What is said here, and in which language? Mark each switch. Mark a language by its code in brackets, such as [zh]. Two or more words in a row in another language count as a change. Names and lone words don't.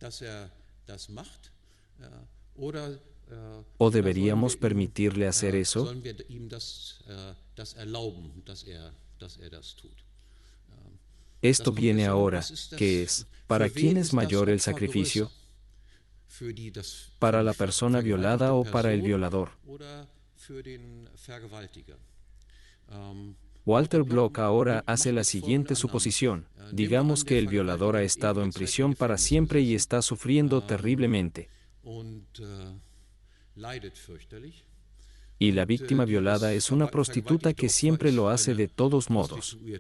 [es] ¿O deberíamos permitirle hacer eso? Esto viene ahora, ¿qué es? ¿Para quién es mayor el sacrificio? ¿Para la persona violada o para el violador? [de] für den Vergewaltiger. [es] Walter Block ahora hace la siguiente suposición. Digamos que el violador ha estado en prisión para siempre y está sufriendo terriblemente. Y la víctima violada es una prostituta que siempre lo hace de todos modos.